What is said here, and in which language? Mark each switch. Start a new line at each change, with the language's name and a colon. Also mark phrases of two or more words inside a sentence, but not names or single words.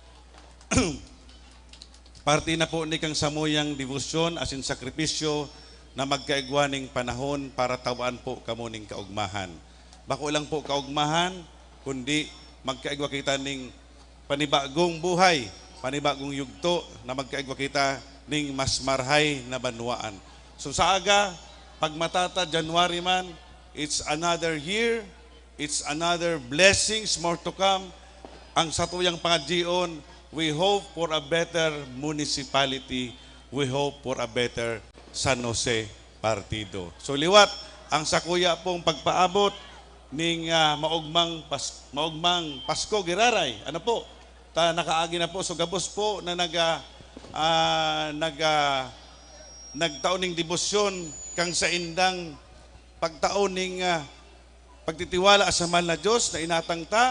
Bikol: Parte na po ni kang samuyang devosyon asin sakripisyo na magkaigwaning panahon para tawaan po kamuning kaugmahan. Bako lang po kaugmahan, kundi magkaigwa kita ning panibagong buhay, panibagong yugto na magkaigwa kita ning mas marhay na banwaan. So sa aga, pag matata January man,
English: it's another year, it's another blessings more to come.
Bikol: Ang satuyang pangadjion,
English: we hope for a better municipality. We hope for a better San Jose Partido.
Bikol: So liwat, ang sakuya pong pagpaabot ning maugmang Pasko Giraray. Ano po? Nakaagi na po. So gabos po na nagtaon ning debosyon kang sa indang pagtaon ning pagtitiwala sa mahal na Diyos na inatang ta.